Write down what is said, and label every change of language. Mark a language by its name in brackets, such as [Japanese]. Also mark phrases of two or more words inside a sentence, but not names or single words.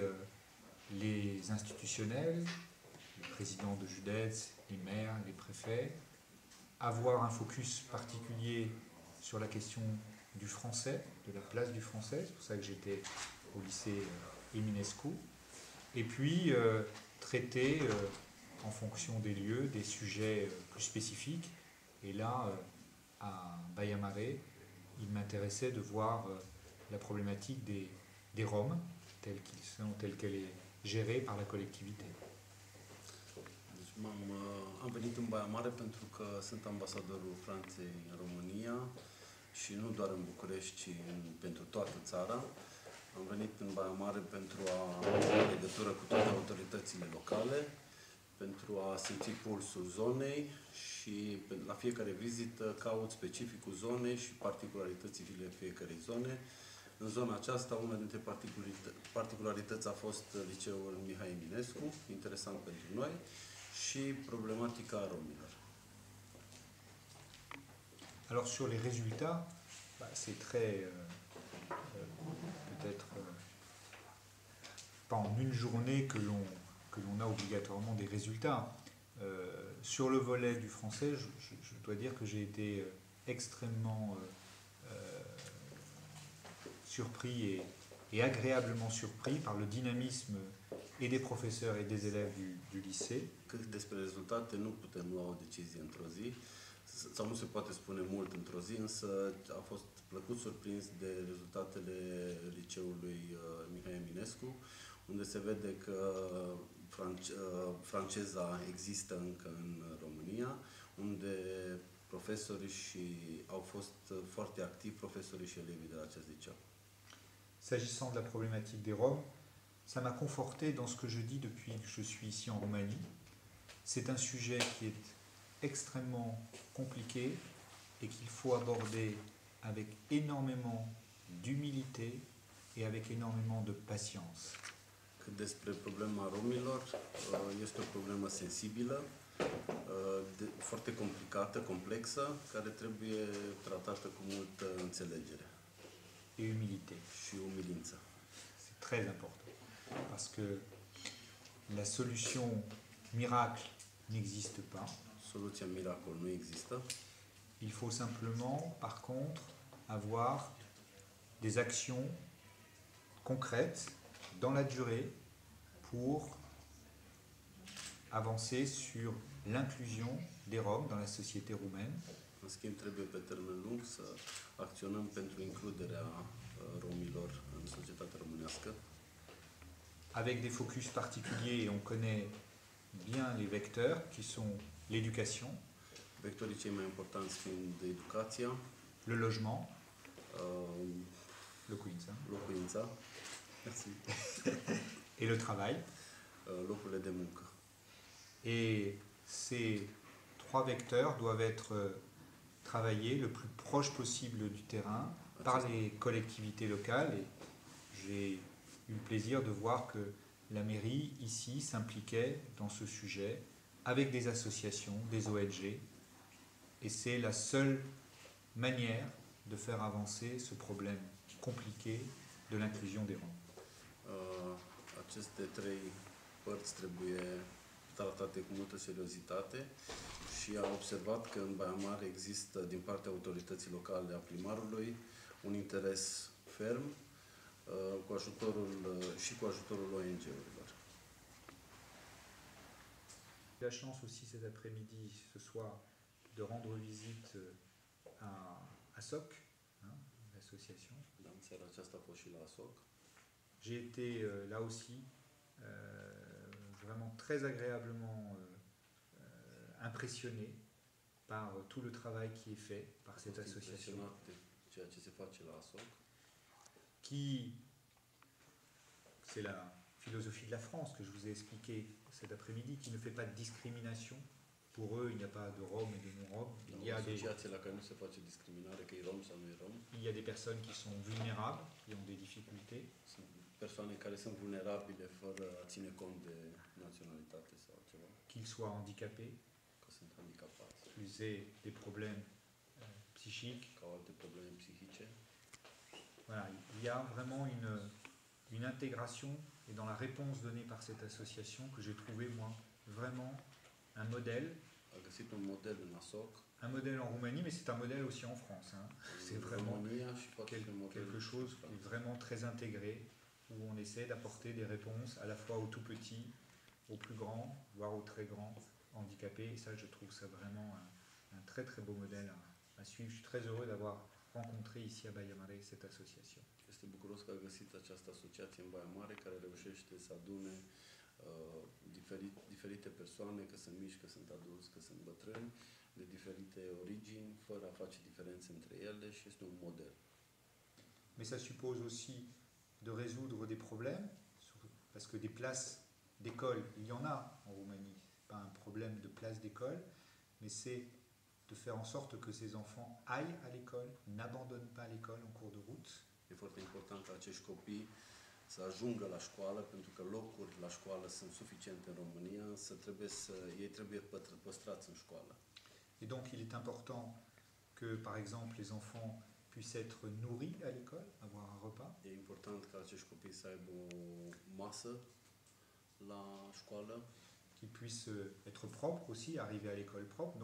[French] les institutionnels, les présidents de JUDETS, les maires, les préfets, avoir un focus particulier sur la question du français, de la place du français, c'est pour ça que j'étais au lycée Eminescu, et puis traiter en fonction des lieux des sujets plus spécifiques. Et là, à Baia Mare, il m'intéressait de voir la problématique des Roms, telle qu'elle est gérée par la collectivité. [Romanian] Am venit în Baia Mare pentru că sunt ambasadorul Franței în România și nu doar în București, ci pentru toată țara. Am venit în Baia Mare pentru a avea legătură cu toate autoritățile locale, pentru a simți pulsul zonei și la fiecare vizită caut specificul zonei și particularitățile fiecarei zone. În zona aceasta, una dintre particularități a fost liceul Mihai Eminescu, interesant pentru noi, și problematica romilor. [French] Alors sur les résultats, c'est très, peut-être pas en une journée que l'on a obligatoirement des résultats. Sur le volet du français, je dois dire que j'ai été extrêmement surpris et agréablement surpris par le dynamisme et des professeurs et des élèves du lycée. [Romanian] Cât despre rezultate, nu putem lua o decizie într-o zi, sau nu se poate spune mult într-o zi, însă a fost plăcut surprins de rezultatele liceului Mihai Eminescu, unde se vede că franceza există încă în România, unde profesorii au fost foarte activi, profesorii și elevii de la acest liceu. [French] S'agissant de la problématique des Roms, ça m'a conforté dans ce que je dis depuis que je suis ici en Roumanie. C'est un sujet qui est extrêmement compliqué et qu'il faut aborder avec énormément d'humilité et avec énormément de patience. [Romanian] Cât despre problema romilor, este o problemă sensibilă, foarte complicată, complexă, care trebuie tratată cu multă înțelegere. [French] Et humilité. [Romanian] Și umilință. [French] C'est très important. Parce que la solution miracle n'existe pas. [Romanian] Soluția miracol nu există. [French] Il faut simplement, par contre, avoir des actions concrètes dans la durée pour avancer sur l'inclusion des Roms dans la société roumaine. [Romanian] În schimb, trebuie pe termen lung să acționăm pentru includerea romilor în societatea românească. [French] Avec des focus particuliers, et on connaît bien les vecteurs, qui sont l'éducation, [Romanian] Vectorii cei mai importanți fiind educația, [French] le logement, locuința, [Romanian] locuința, [French] merci, et le travail. [Romanian] locurile de muncă. [French] Et ces 3 vecteurs doivent être travaillés le plus proche possible du terrain par les collectivités locales. Et j'ai eu le plaisir de voir que la mairie ici s'impliquait dans ce sujet avec des associations, des ONG. Et c'est la seule manière de faire avancer ce problème compliqué de l'inclusion des Roms. [Romanian] Aceste 3 părți trebuie tratate cu multă seriozitate și am observat că în Baia Mare există din partea autorității locale, a primarului, un interes ferm cu ajutorul ONG-urilor. [French] J'ai la chance aussi cet après-midi, ce soir, de rendre visite à SOC, l'association. [Romanian] Da, în seara aceasta a fost și la ASOC. [French] J'ai été là aussi vraiment très agréablement impressionné par tout le travail qui est fait par cette association. [Romanian] Ceea ce se face la ASOC. [French] Qui, c'est la philosophie de la France que je vous ai expliqué cet après-midi, qui ne fait pas de discrimination pour eux, il n'y a pas de Roms et de non-Roms. Il y a [Romanian] asociații la care nu se face discriminare, că e rom sau nu e rom. [French] Il y a des personnes qui sont vulnérables, qui ont des difficultés. [Romanian] Sunt persoane care sunt vulnerabile fără a ține cont de naționalitate sau ceva, [French] Qu'ils soient handicapés, [Romanian] că sunt handicapați, [French] qu'ils aient des problèmes psychiques. [Romanian] că au alte probleme psihice. [French] Voilà, il y a vraiment une intégration et dans la réponse donnée par cette association que j'ai trouvé moi vraiment un modèle. [Romanian] A găsit un model în ASOC, [French] Un modèle en Roumanie, mais c'est un modèle aussi en France. Hein. C'est [Romanian] în [French] vraiment [Romanian] România și poate fi un model [French] quelque chose qui est vraiment très intégré, où on essaie d'apporter des réponses à la fois aux tout petits, aux plus grands, voire aux très grands handicapés. Et ça, je trouve ça vraiment un très très beau modèle à suivre. Je suis très heureux d'avoir rencontré ici à Baia Mare cette association. [Romanian] Este bucuros că a găsit această asociație în Baia Mare care reușește să adune diferite persoane, că sunt mici, că sunt adulți, că sunt bătrâni, de diferite origini, fără a face diferențe între ele și este un model. [French] Mais ça suppose aussi de résoudre des problèmes, parce que des places d'école, il y en a en Roumanie. C'est pas un problème de place d'école, mais c'est de faire en sorte que ces enfants aillent à l'école, n'abandonnent pas l'école en cours de route. [Romanian] E foarte important ca acești copii să ajungă la școală, pentru că locuri la școală sunt suficiente în România, însă ei trebuie păstrați în școală. [French] Et donc il est important que, par exemple, les enfants puissent être nourris à l'école, avoir un repas. [Romanian] E important ca acești copii să aibă o masă la școală, [French] Qu'ils puissent être propres aussi, arriver à l'école propre.